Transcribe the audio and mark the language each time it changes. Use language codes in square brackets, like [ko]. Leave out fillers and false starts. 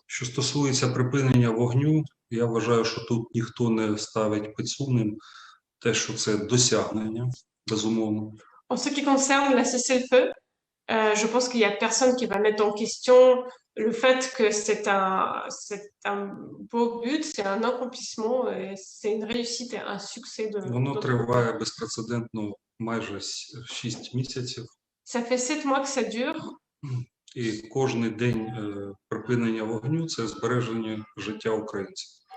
[uk] Що стосується припинення вогню, я вважаю, що тут ніхто не ставить під сумнів те, що це досягнення, безумовно. [fr] En ce qui concerne la cessez-le-feu, je pense qu'il n'y a personne qui va mettre en question le fait que c'est un beau but, c'est un accomplissement, c'est une réussite et un succès de. [uk] Воно триває безпрецедентно майже 6 місяців. [fr] Ça fait 7 mois que ça dure. [uk] І кожний день припинення вогню – це збереження життя українців.